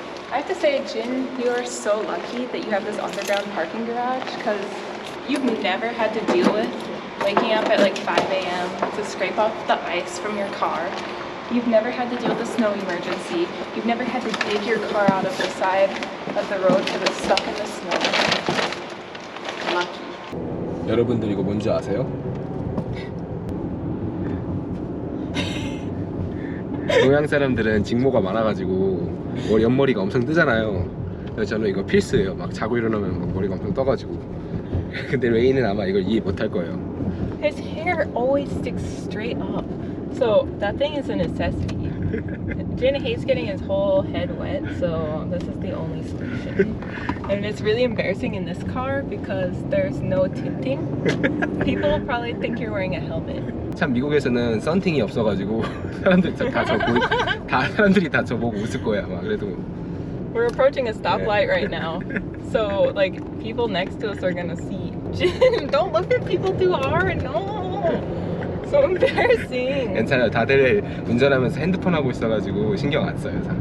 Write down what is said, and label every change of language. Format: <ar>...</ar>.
<en>I have to say, Jin, you are so lucky that you have this underground parking garage because you've never had to deal with waking up at like 5 a.m. to scrape off the ice from your car. You've never had to deal with a snow emergency. You've never had to dig your car out of the side of the road because it's stuck in the snow. Lucky.</en> <ko>여러분들 이거 뭔지 아세요? 동양 사람들은 직모가 많아가지고 옆머리가 엄청 뜨잖아요. 그래서 저는 이거 필수예요. 막 자고 일어나면 막 머리가 엄청 떠가지고. 근데 레이는 아마 이걸 이해 못할 거예요.</ko> <en>His hair always sticks straight up, so that thing is a necessity. Jin hates getting his whole head wet, so this is the only solution. And it's really embarrassing in this car because there's no tinting. People will probably think you're wearing a helmet.</en> <ko>참 미국에서는 썬팅이 없어가지고 사람들이 사람들이 다 저보고 웃을 거야 아마. 그래도</ko> <en>We're approaching a stoplight right now, so like people next to us are gonna see. Jin, don't look at people too hard. No, so embarrassing.</en> <ko>괜찮아요. 다들 운전하면서 핸드폰 하고 있어가지고 신경 안 써요.</ko>